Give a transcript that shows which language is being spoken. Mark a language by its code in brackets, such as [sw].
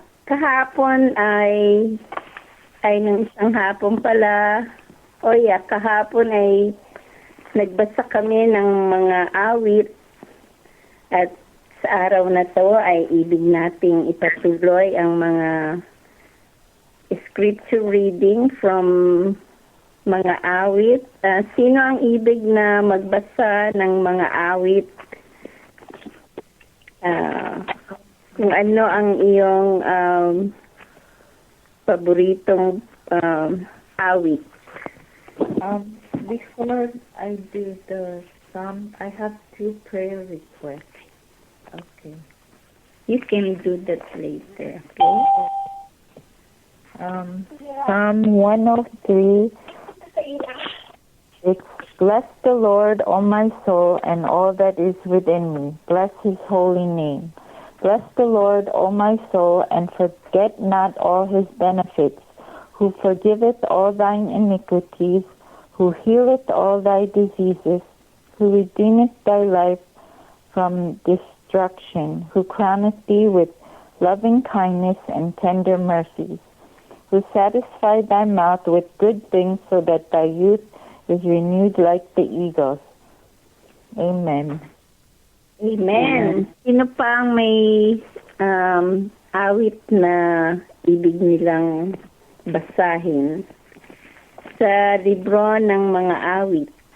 [tl] Kahapon ay nung isang hapon pala, kahapon ay nagbasa kami ng mga awit at sa araw na to ay ibig nating ipatuloy ang mga [en] scripture reading from [tl] mga awit. Sino ang ibig na magbasa ng mga awit? Kung ano ang iyong paboritong awit. [en] Before I do the psalm, I have 2 prayer requests. Okay. You can do that later, okay? Psalm 103. It's bless the Lord, O my soul, and all that is within me. Bless his holy name. Bless the Lord, O my soul, and forget not all his benefits, who forgiveth all thine iniquities, who healeth all thy diseases, who redeemeth thy life from destruction, who crowneth thee with loving kindness and tender mercies, who satisfied thy mouth with good things, so that thy youth is renewed like the eagles. Amen. Amen. [tl] Sino pa ang may awit na ibig nilang basahin sa libro ng mga awit?